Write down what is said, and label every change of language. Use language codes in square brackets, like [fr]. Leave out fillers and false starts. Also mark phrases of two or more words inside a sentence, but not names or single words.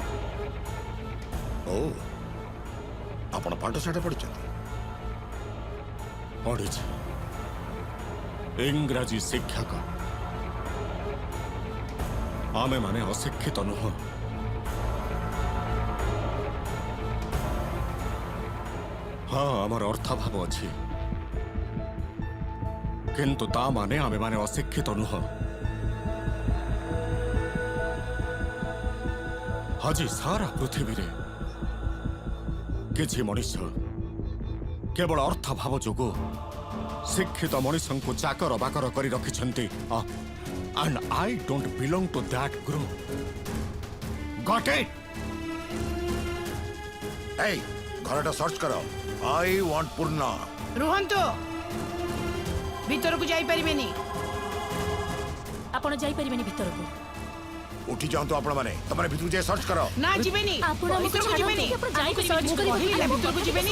[or] ଓ ଆପଣ ପାଠ ସାଠ ପଢ଼ିଛନ୍ତି ପଢ଼ିଛି ଇଂରାଜୀ ଶିକ୍ଷକ। ଆମେମାନେ ଅଶିକ୍ଷିତ ନୁହଁ। ହଁ, ଆମର ଅର୍ଥାଭାବ ଅଛି, କିନ୍ତୁ ତା ମାନେ ଆମେମାନେ ଅଶିକ୍ଷିତ ନୁହଁ। ଆଜି ସାରା ପୃଥିବୀରେ କିଛି ମଣିଷ କେବଳ ଅର୍ଥାଭାବ ଯୋଗୁଁ ଶିକ୍ଷିତ ମଣିଷଙ୍କୁ ଚାକର ବାକର କରି ରଖିଛନ୍ତି। [en] And I don't belong to that group. Got it? [bn] এই ঘরটা সার্চ করো। [en] I want Purna. [or] ରୁହନ୍ତୁ ଭିତରକୁ ଯାଇପାରିବେନି। ଆପଣ ଯାଇପାରିବେନି ଭିତରକୁ। উঠি যাଆନ୍ତୁ ଆପଣମାନେ। ତମେ ଭିତରକୁ ଯାଇ ସର୍ଚ୍ଚ କର। ନା ଯିବେନି ଆପଣ ଆମକୁ ଭିତରକୁ ଯିବେନି। ଛାଡ଼ନ୍ତୁ, ଆପଣ ଆମକୁ ସର୍ଚ୍ଚ search କରିବାକୁ କହିଲି ନା ଆମକୁ ଭିତରକୁ ଯିବେନି।